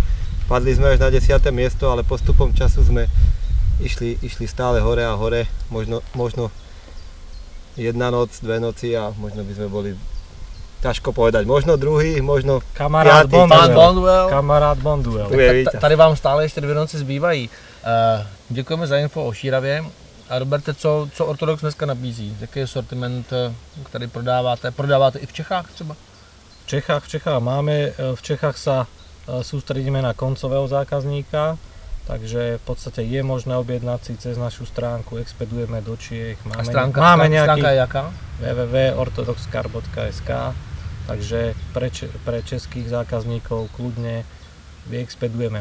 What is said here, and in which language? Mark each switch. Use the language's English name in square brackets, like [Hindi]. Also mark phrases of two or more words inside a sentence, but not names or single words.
[Slovak] Padli sme až na 10. miesto, ale postupom času sme išli stále hore a hore, možno jedna noc, dve noci a možno by sme boli, ťažko povedať, možno druhý, možno Kamarát Bonduel. Kamarát Bonduel. [Czech] Tady vám stále ještě 2 noci zbývají. Děkujeme za info o Šíravě. A Roberte, co Orthodox dneska nabízí? Jaký je sortiment, který prodáváte? Prodáváte i v Čechách třeba? [Slovak] V Čechách máme, v Čechách sa sústredíme na koncového zákazníka, takže v podstate je možné objednať si cez našu stránku, expedujeme do Čiech. [Czech] Stránka je jaká? [Slovak] www.orthodoxcarp.sk, takže pre českých zákazníkov kľudne vyexpedujeme.